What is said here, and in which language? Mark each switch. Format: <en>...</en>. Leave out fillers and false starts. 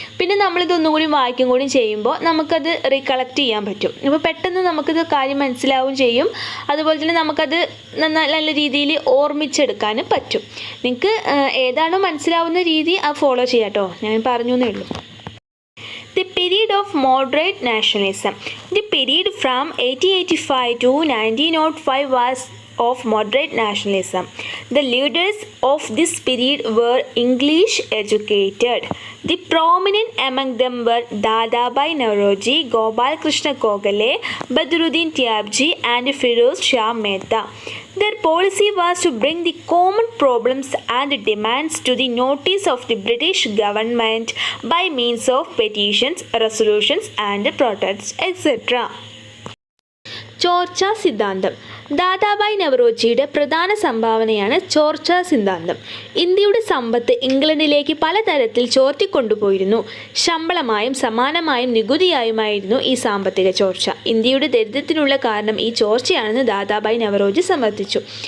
<ml>പിന്നെ നമ്മളിതൊന്നും കൂടി വായിക്കും കൂടി ചെയ്യുമ്പോൾ നമുക്കത് റീകളക്ട് ചെയ്യാൻ പറ്റും. അപ്പോൾ പെട്ടെന്ന് നമുക്കിത് കാര്യം മനസ്സിലാവുകയും ചെയ്യും. അതുപോലെ തന്നെ നമുക്കത് നല്ല രീതിയിൽ ഓർമ്മിച്ചെടുക്കാനും പറ്റും. നിങ്ങൾക്ക് ഏതാണോ മനസ്സിലാവുന്ന രീതി അത് ഫോളോ ചെയ്യാം കേട്ടോ, ഞാൻ പറഞ്ഞു എന്നേ ഉള്ളൂ.</ml> <en>The period of moderate nationalism. The period from 1885 to 1905 was of moderate nationalism. The leaders of this period were English educated. The prominent among them were Dadabhai Naoroji, Gopal Krishna Gokhale, Badruddin Tyabji and Firoz Shah Mehta. Their policy was to bring the common problems and demands to the notice of the British government by means of petitions, resolutions and protests, etc.</en> <ml>ചോർച്ച സിദ്ധാന്തം. ദാദാഭായ് നവറോജിയുടെ പ്രധാന സംഭാവനയാണ് ചോർച്ച സിദ്ധാന്തം. ഇന്ത്യയുടെ സമ്പത്ത് ഇംഗ്ലണ്ടിലേക്ക് പലതരത്തിൽ ചോർത്തിക്കൊണ്ടുപോയിരുന്നു. ശമ്പളമായും സമാനമായും നികുതിയായുമായിരുന്നു ഈ സാമ്പത്തിക ചോർച്ച. ഇന്ത്യയുടെ ദരിദ്രത്തിനുള്ള കാരണം ഈ ചോർച്ചയാണെന്ന് ദാദാഭായ് നവറോജി സമർത്ഥിച്ചു.</ml>